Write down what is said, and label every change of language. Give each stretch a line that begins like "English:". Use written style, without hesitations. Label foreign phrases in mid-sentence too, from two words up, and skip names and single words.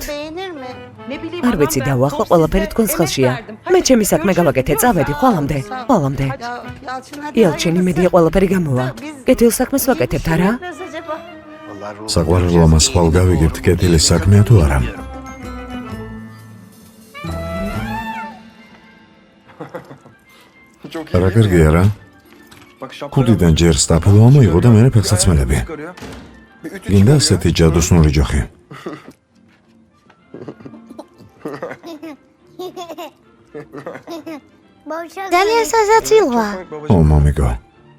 Georgian: არ ვიცი დავახლა ყველაფერი თქვენს ხელშია. მე ჩემი საქმე გავაკეთე, წავედი ხვალამდე. იალჩენი მედია ყველაფერი გამოვა. კეთილ საქმეს ვაკეთებთ, არა? საყვარელო ამას ხვალ გავიგებთ კეთილის საქმეა თუ არა?
Turkish: Çok iyi.
Georgian: რა გერგია რა?
Turkish: Bak şapka.
Georgian: ქუდიდან ჯერ სტაფელო ამოიღო და მერე ფეხსაცმელები.
Turkish: çıkarıyor. Bir ütü
Georgian: გინდა ასეთი ჯადოსნური ჯოხი? ძალიან საზაცილოა. ო მამიკო,